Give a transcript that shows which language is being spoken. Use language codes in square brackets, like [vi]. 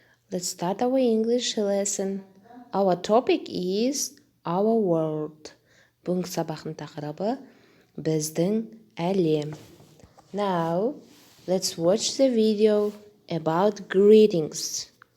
[en] Let's start our English lesson. Our topic is our world. [kk] Бүгінгі сабақтың тақырыбы біздің әлем. [en] Now, let's watch the video about greetings.